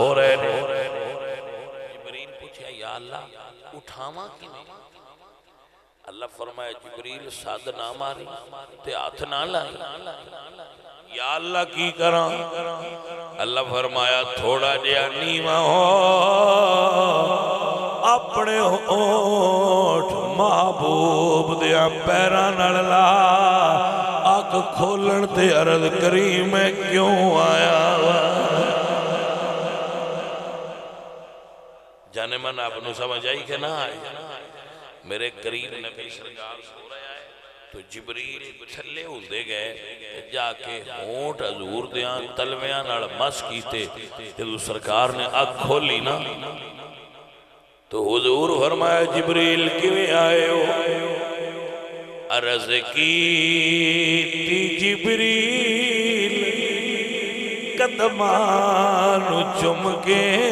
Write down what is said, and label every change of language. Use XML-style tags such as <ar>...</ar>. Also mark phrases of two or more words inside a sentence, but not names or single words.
<pa>رہے نے جبریل پوچھا</pa> <ar>یا اللہ</ar> <pa>اٹھاما کی نہیں اللہ فرمایا جبریل صد نہ ماری تے ہاتھ نہ لائی</pa> <ar>یا اللہ</ar> <pa>کی کراں اللہ فرمایا تھوڑا جیا نیواں ہو اپنے ہونٹ محبوب دیا پیراں نال لا اک کھولن تے عرض کری میں کیوں آیا جانے من آپ نو سمجھ آئی کہ نہ آئی میرے قریب نبی سرکار سو رہا ہے تو جبریل تھلے ہوندے گئے جا کے ہونٹ حضور دیاں تلویاں نال مس کیتے جدو سرکار نے آنکھ کھولی نا تو حضور فرمایا جبریل کیویں آئے ہو عرض کی تی جبریل قدمان چم کے</pa>